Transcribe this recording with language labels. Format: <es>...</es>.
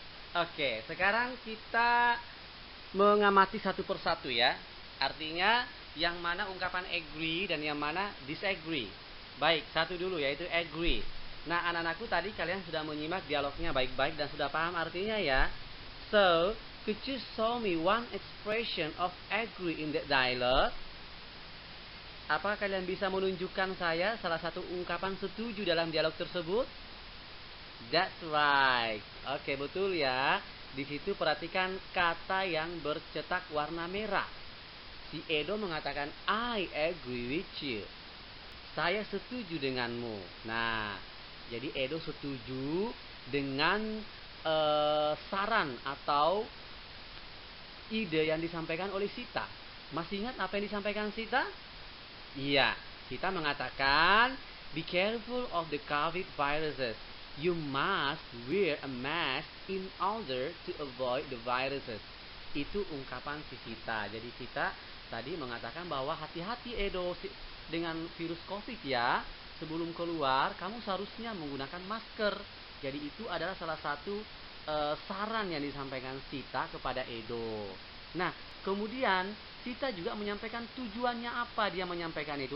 <id>Oke, sekarang kita mengamati satu persatu ya. Artinya yang mana ungkapan agree dan yang mana disagree. Baik, satu dulu yaitu agree. Nah, anak-anakku tadi kalian sudah menyimak dialognya baik-baik dan sudah paham artinya ya.</id> <en>So, could you show me one expression of agree in that dialogue?</en> <id>Apakah kalian bisa menunjukkan saya salah satu ungkapan setuju dalam dialog tersebut?</id> <en>That's right.</en> <id>Oke, betul ya. Di situ perhatikan kata yang bercetak warna merah. Si Edo mengatakan</id> <en>I agree with you.</en> <id>Saya setuju denganmu. Nah, jadi Edo setuju dengan saran atau ide yang disampaikan oleh Sita. Masih ingat apa yang disampaikan Sita? Iya, Sita mengatakan</id> <en>be careful of the COVID viruses. You must wear a mask in order to avoid the viruses.</en> <id>Itu ungkapan si Sita. Jadi Sita tadi mengatakan bahwa hati-hati Edo dengan virus COVID ya. Sebelum keluar, kamu seharusnya menggunakan masker. Jadi itu adalah salah satu saran yang disampaikan Sita kepada Edo. Nah, kemudian Sita juga menyampaikan tujuannya apa dia menyampaikan itu.</id>